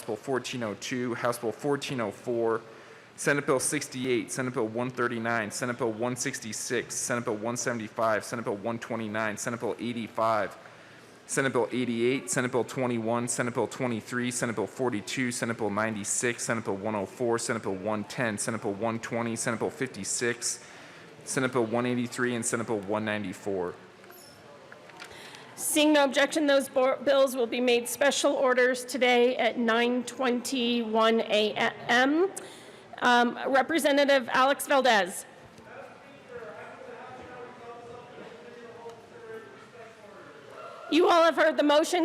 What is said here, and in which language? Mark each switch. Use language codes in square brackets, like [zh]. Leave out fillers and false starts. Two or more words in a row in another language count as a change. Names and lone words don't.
[en] Bill 1402, House Bill 1404, Senate Bill 68, Senate Bill 139, Senate Bill 166, Senate Bill 175, Senate Bill 129, Senate Bill 85, Senate Bill 88, Senate Bill 21, Senate Bill 23, Senate Bill 42, Senate Bill 96, Senate Bill 104, Senate Bill 110, Senate Bill 120, Senate Bill 56, Senate Bill 183, and Senate Bill 194. Seeing no objection, those bills will be made special orders today at 9:21 a.m. Representative Alex Valdez. You all have heard the motion.